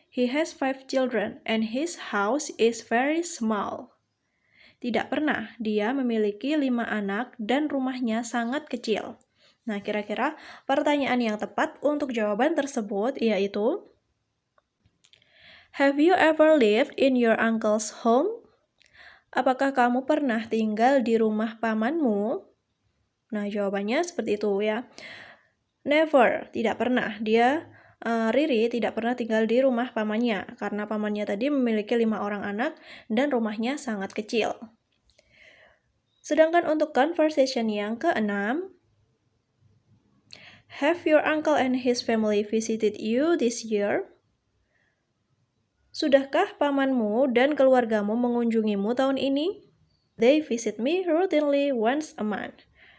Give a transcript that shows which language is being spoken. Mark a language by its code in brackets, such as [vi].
[en] He has 5 children and his house is very small." [id] Tidak pernah, dia memiliki 5 anak dan rumahnya sangat kecil. Nah, kira-kira pertanyaan yang tepat untuk jawaban tersebut yaitu, [en] "Have you ever lived in your uncle's home?" [id] Apakah kamu pernah tinggal di rumah pamanmu? Nah, jawabannya seperti itu ya. Never, tidak pernah. Riri tidak pernah tinggal di rumah pamannya, karena pamannya tadi memiliki 5 orang anak dan rumahnya sangat kecil. Sedangkan untuk conversation yang keenam, [en] "Have your uncle and his family visited you this year?" [id] Sudahkah pamanmu dan keluargamu mengunjungimu tahun ini? [en] They visit me routinely once a month.